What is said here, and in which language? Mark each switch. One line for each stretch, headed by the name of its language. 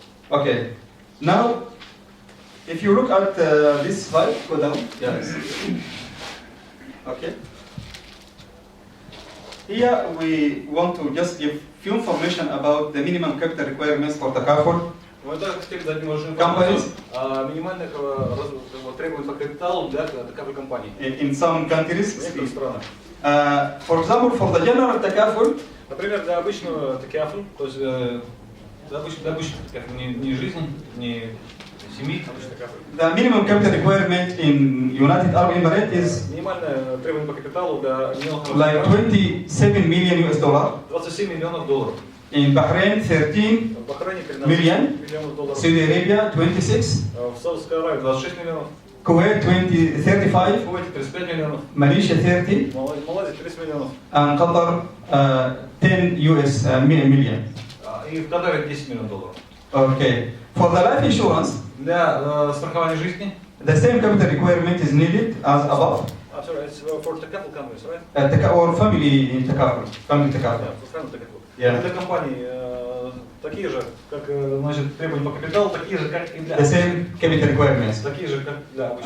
English: Okay. Now, if you look at this slide, go down. Yes. Okay. Here we want to just give few information about the minimum capital requirements for takaful.
Russian: Мы также хотели дать немножко информацию о минимальных требованиях по капиталу для такой компании.
English: In some countries.
Russian: В некоторых странах.
English: For example, for the general takaful.
Russian: Например, для обычного такафу, то есть для обычного такафу, не жизни, не семьи, обычный такафу.
English: The minimum capital requirement in United Arab Emirates is
Russian: минимальное требование по капиталу для
English: like 27 million US dollar.
Russian: 27 миллионов долларов.
English: In Bahrain, 13 million. Saudi Arabia, 26.
Russian: В Саудовской Аравии 26 миллионов.
English: Kuwait, 35.
Russian: В Кувейте 35 миллионов.
English: Malaysia, 30.
Russian: Малайзия 30 миллионов.
English: And Qatar, 10 US million.
Russian: И в Катаре 10 миллионов долларов.
English: Okay. For the life insurance,
Russian: для страхования жизни,
English: the same capital requirement is needed as above. I'm sorry, it's for takaful companies, right? Or family takaful. Family takaful. Yeah.
Russian: Для компаний такие же, как значит, требования по капиталу, такие же, как и для
English: the same capital requirements.
Russian: Такие же, как для обычных.